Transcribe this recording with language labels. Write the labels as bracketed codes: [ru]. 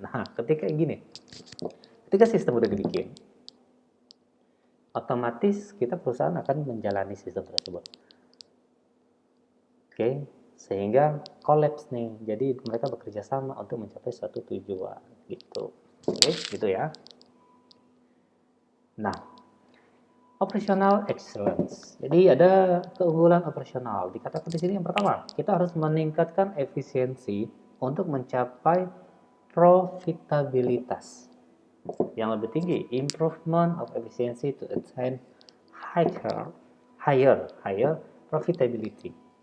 [id] Nah, ketika sistem udah dibikin, otomatis kita perusahaan akan menjalani sistem tersebut. Oke, sehingga collapse nih. Jadi mereka bekerja sama untuk mencapai suatu tujuan gitu. Oke, gitu ya. [en] Nah, operational excellence. [id] Jadi ada keunggulan operasional. Dikatakan di sini yang pertama, kita harus meningkatkan efisiensi untuk mencapai profitabilitas yang lebih tinggi. [en] Improvement of efficiency to attain higher profitability.